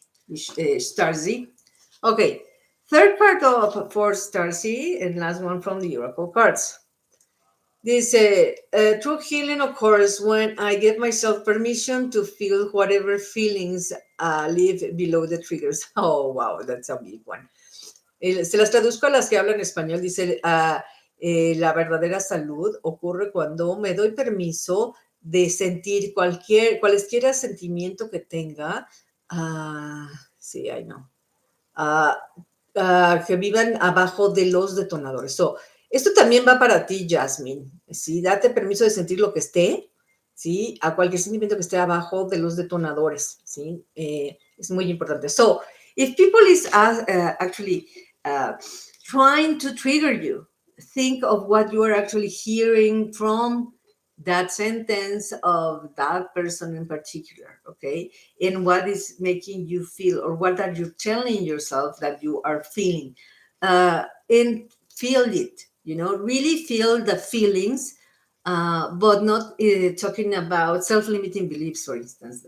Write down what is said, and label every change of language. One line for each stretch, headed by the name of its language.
English: Starzy. Okay, third card of for Starzy, and last one from the oracle cards. This true healing occurs when I give myself permission to feel whatever feelings live below the triggers. Oh, wow, that's a big one.
Spanish: Se las traduzco a las que hablan español. Dice, la verdadera salud ocurre cuando me doy permiso de sentir cualesquiera sentimiento que tenga. Sí,
English: I know.
Spanish: ah, que vivan abajo de los detonadores. So, esto también va para ti, Jasmine. ¿Sí? Date permiso de sentir lo que esté, ¿sí? A cualquier sentimiento que esté abajo de los detonadores, ¿sí? Es muy importante.
English: So, if people is actually uh, trying to trigger you, think of what you are actually hearing from that sentence of that person in particular, okay? And what is making you feel, or what are you telling yourself that you are feeling, and feel it, really feel the feelings, but not talking about self-limiting beliefs, for instance.